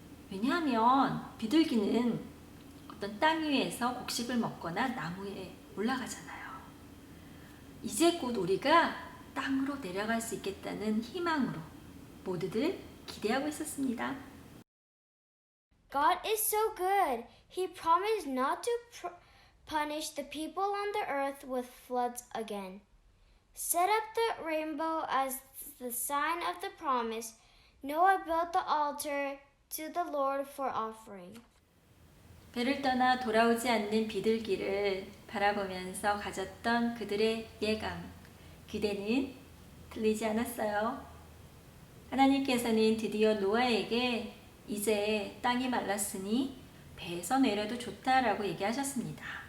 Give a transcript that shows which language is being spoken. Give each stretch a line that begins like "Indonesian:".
Korean: 왜냐하면 비둘기는 어떤 땅 위에서 곡식을 먹거나 나무에 올라가잖아요. 이제 곧 우리가 땅으로 내려갈 수 있겠다는 희망으로 모두들 기대하고 있었습니다.
English: God is so good. He promised not to punish the people on the earth with floods again. Set up the rainbow as the sign of the promise. Noah built the altar to the Lord for offering.
Korean: 배를 떠나 돌아오지 않는 비둘기를 바라보면서 가졌던 그들의 예감, 기대는 틀리지 않았어요. 하나님께서는 드디어 노아에게 이제 땅이 말랐으니 배에서 내려도 좋다라고 얘기하셨습니다.